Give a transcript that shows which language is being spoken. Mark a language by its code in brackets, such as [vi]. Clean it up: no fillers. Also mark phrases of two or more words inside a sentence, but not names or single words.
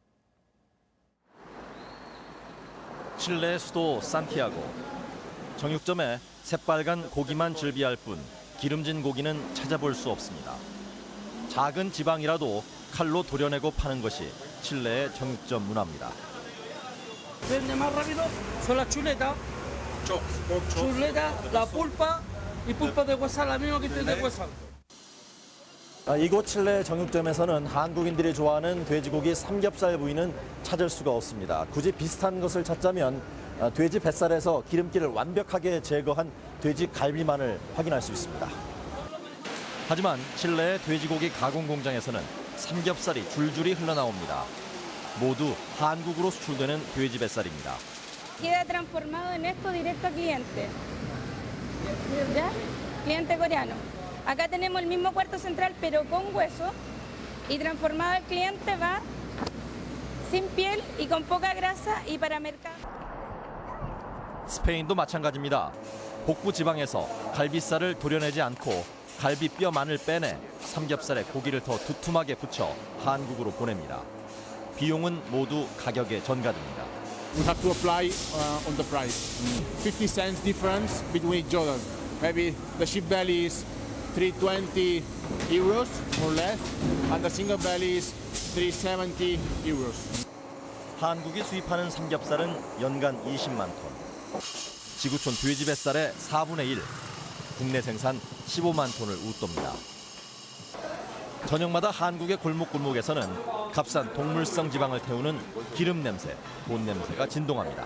[ko] 칠레 수도 산티아고. 정육점에 새빨간 고기만 즐비할 뿐 기름진 고기는 찾아볼 수 없습니다. 작은 지방이라도 칼로 도려내고 파는 것이 칠레의 정육점 문화입니다. [es] Vende más rápido son las chuletas. Chuleta, la pulpa y pulpa de huesal, la misma que tiene de huesal. [ko] 이곳 칠레 정육점에서는 한국인들이 좋아하는 돼지고기 삼겹살 부위는 찾을 수가 없습니다. 굳이 비슷한 것을 찾자면 돼지 뱃살에서 기름기를 완벽하게 제거한 돼지 갈비만을 확인할 수 있습니다. 하지만 칠레의 돼지고기 가공 공장에서는 삼겹살이 줄줄이 흘러나옵니다. 모두 한국으로 수출되는 돼지 뱃살입니다. [es] Queda transformado en esto directo a cliente. ¿Ya? Cliente coreano. Acá tenemos el mismo cuarto central pero con hueso y transformado al cliente va sin piel y con poca grasa y para mercado. [ko] 스페인도 마찬가지입니다. 복부 지방에서 갈비살을 도려내지 않고 갈비뼈만을 빼내 삼겹살에 고기를 더 두툼하게 붙여 한국으로 보냅니다. 비용은 모두 가격에 전가됩니다. [en] We have to apply on the price. 50 cents difference between each other. Maybe the sheep belly is 320 euros or less, and the single belly is 370 euros. [ko] 한국이 수입하는 삼겹살은 연간 20만 톤. 지구촌 돼지 뱃살의 4분의 1, 국내 생산 15만 톤을 웃돕니다. 저녁마다 한국의 골목골목에서는 값싼 동물성 지방을 태우는 기름 냄새, 돈 냄새가 진동합니다.